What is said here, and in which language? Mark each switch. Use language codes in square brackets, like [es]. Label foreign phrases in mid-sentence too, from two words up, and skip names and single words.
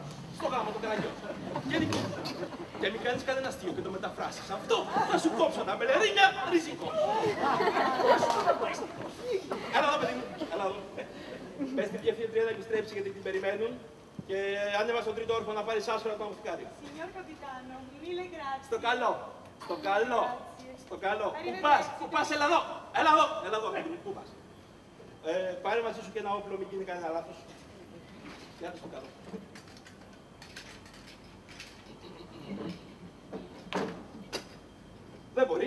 [el] Στο γάμο των καραγιών. Γενικώς. Και μην κάνεις κανένα αστείο και το μεταφράσεις αυτό, θα σου κόψω τα μπελερίνια ριζικό. Έλα εδώ, παιδί μου. Έλα εδώ. Πες την διευθύντρια να επιστρέψει γιατί την περιμένουν και ανέβα στον τρίτο όροφο να πάρεις άσφαιρα το αμφιτικάριο. [it] Signor Capitano, mille grazie. [el] Στο καλό. Στο καλό. Στο καλό. Πού πας, πού πας, έλα εδώ. Έλα εδώ. Έλα εδώ, παιδί μου, πού πας. Πάρε μαζί σου και ένα όπλο, μην γίνει κανένα λάθος. Γιάτε στο καλό. Δεν μπορεί.